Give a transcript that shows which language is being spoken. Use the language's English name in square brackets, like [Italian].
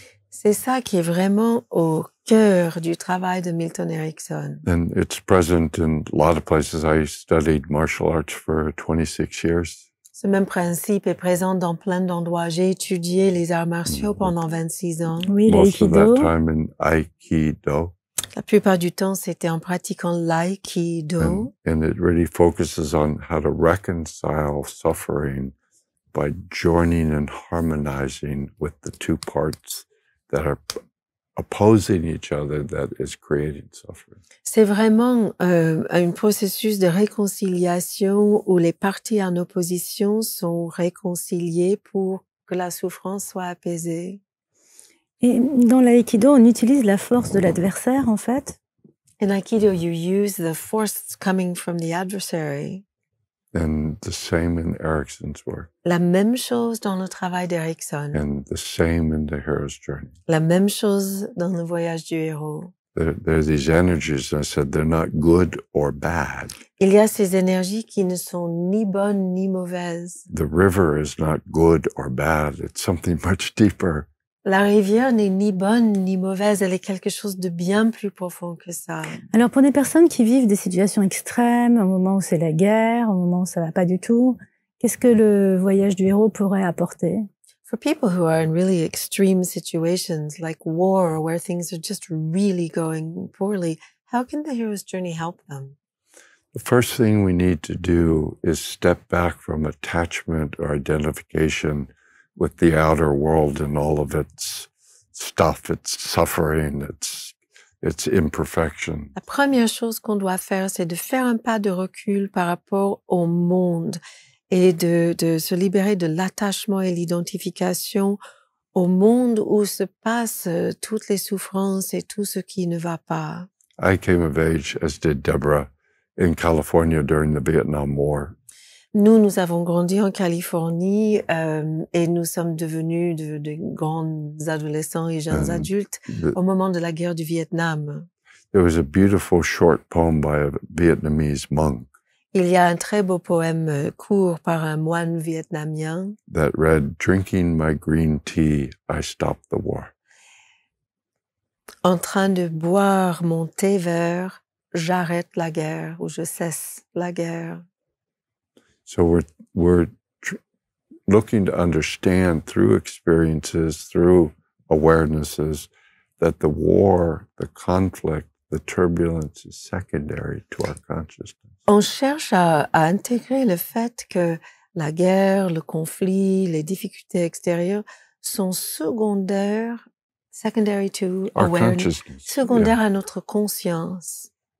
[French] C'est ça qui est vraiment au cœur du travail de Milton Erickson. [English] And it's present in a lot of places. I studied martial arts for 26 years. [French] Ce même principe est présent dans plein d'endroits. J'ai étudié les arts martiaux pendant 26 ans. Oui, [English] Most of [French] l'aïkido. [English] that time in Aikido. [French] La plupart du temps, c'était en pratiquant l'aïkido. [English] And it really focuses on how to reconcile suffering by joining and harmonizing with the two parts that are opposing each other that is creating suffering. [French] C'est vraiment un processus de réconciliation où les parties en opposition sont réconciliées pour que la souffrance soit apaisée. Et dans l'aïkido, on utilise la force de l'adversaire, en fait. [English] In Aikido, you use the force coming from the adversary. And the same in Erickson's work. [French] La même chose dans le travail d'Erickson. [English] And the same in the hero's journey. [French] La même chose dans le voyage du héros. [English] There are these energies, and I said, they're not good or bad. [French] Il y a ces énergies qui ne sont ni bonnes ni mauvaises. [English] The river is not good or bad. It's something much deeper. [French] La rivière n'est ni bonne ni mauvaise, elle est quelque chose de bien plus profond que ça. Alors pour des personnes qui vivent des situations extrêmes, au moment où c'est la guerre, au moment où ça va pas du tout, qu'est-ce que le voyage du héros pourrait apporter? [English] For people who are in really extreme situations like war, where things are just really going poorly, how can the hero's journey help them? The first thing we need to do is step back from attachment or identification with the outer world and all of its stuff, its suffering, its imperfection. [French] La première chose qu'on doit faire, c'est de faire un pas de recul par rapport au monde et de se libérer de l'attachement et l'identification au monde où se passent toutes les souffrances et tout ce qui ne va pas. [English] I came of age, as did Deborah, in California during the Vietnam War. [French] Nous avons grandi en Californie et nous sommes devenus de grands adolescents et jeunes adultes au moment de la guerre du Vietnam. [English] There was a beautiful short poem by a Vietnamese monk [French] Il y a un très beau poème court par un moine vietnamien [English] that read, "Drinking my green tea, I stopped the war." [French] en train de boire mon thé vert, j'arrête la guerre ou je cesse la guerre. [English] So we're looking to understand through experiences, through awarenesses, that the war, the conflict, the turbulence is secondary to our consciousness. [French] On cherche à intégrer le fait que la guerre, le conflit, les difficultés extérieures sont secondaires, [English] secondary to Our awareness, consciousness. [French] secondaires à notre conscience.